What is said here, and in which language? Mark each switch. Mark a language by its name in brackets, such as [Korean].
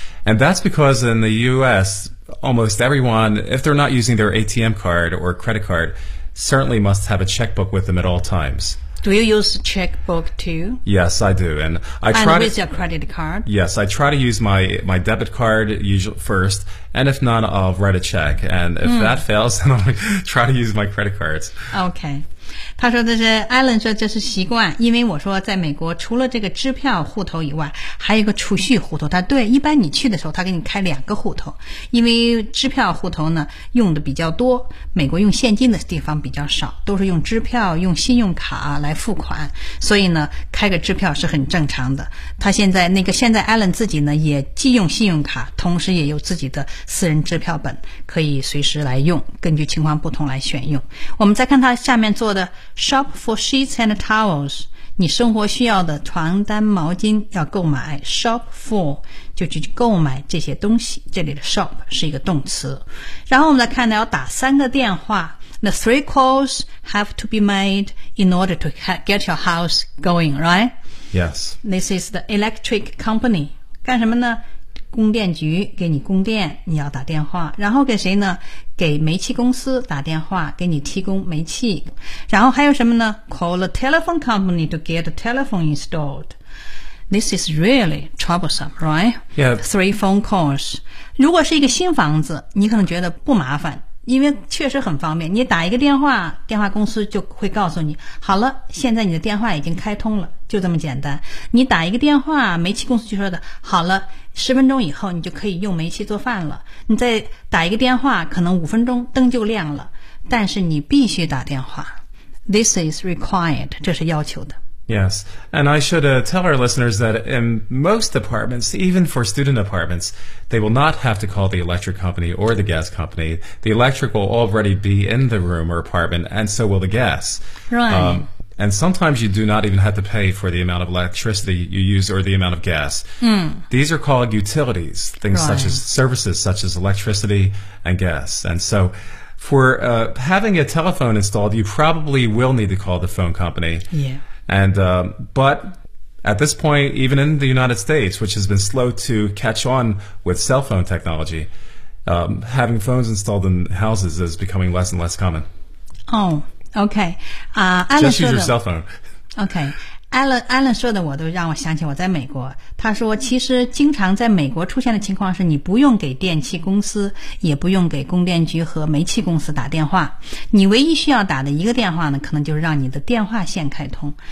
[English] And that's because in the U.S., almost everyone, if they're not using their ATM card or credit card, certainly must have a checkbook with them at all times. Do you use checkbook too? Yes, I do. And I try to, with your credit card? Yes, I try to use my debit card usually first. And if not, I'll write a check. And if that fails, then I'll try to use my credit cards. Okay. [Chinese] 他说这是 Alan 说这是习惯，因为我说在美国除了这个支票户头以外，还有一个储蓄户头。他对，一般你去的时候他给你开两个户头，因为支票户头呢用的比较多，美国用现金的地方比较少，都是用支票用信用卡来付款，所以呢开个支票是很正常的。他现在 Alan 自己呢也既用信用卡，同时也有自己的私人支票本，可以随时来用，根据情况不同来选用。我们再看他下面做的 [English] Shop for sheets and towels. [Chinese] 你生活需要的床单毛巾要购买。 [English] Shop for [Chinese] 就去购买这些东西。这里的 shop 是一个动词。然后我们来看到要打三个电话。 [English] The three calls have to be made in order to get your house going, right? Yes. This is the electric company. [Chinese] 干什么呢？供电局给你供电，你要打电话。然后给谁呢？给煤气公司打电话，给你提供煤气。然后还有什么呢？ [English] Call a telephone company to get a telephone installed. This is really troublesome, right? Yeah. Three phone calls. [Chinese] 如果是一个新房子，你可能觉得不麻烦，因为确实很方便，你打一个电话，电话公司就会告诉你，好了，现在你的电话已经开通了，就这么简单。你打一个电话，煤气公司就说的，好了，十分钟以后你就可以用煤气做饭了。你再打一个电话，可能五分钟灯就亮了，但是你必须打电话。 [English] This is required， [Chinese] 这是要求的。 [English] Yes, and I should tell our listeners that in most apartments, even for student apartments, they will not have to call the electric company or the gas company. The electric will already be in the room or apartment, and so will the gas. Right. And sometimes you do not even have to pay for the amount of electricity you use or the amount of gas. Mm. These are called utilities, things right. such as services, such as electricity and gas. And so for having a telephone installed, you probably will need to call the phone company. Yeah. And, but at this point, even in the United States, which has been slow to catch on with cell phone technology, having phones installed in houses is becoming less and less common. Oh, okay. Just use your cell phone. [Chinese] OK， Alan 说的我都让我想起我在美国，他说其实经常在美国出现的情况是你不用给电器公司也不用给供电局和煤气公司打电话，你唯一需要打的一个电话呢，可能就是让你的电话线开通。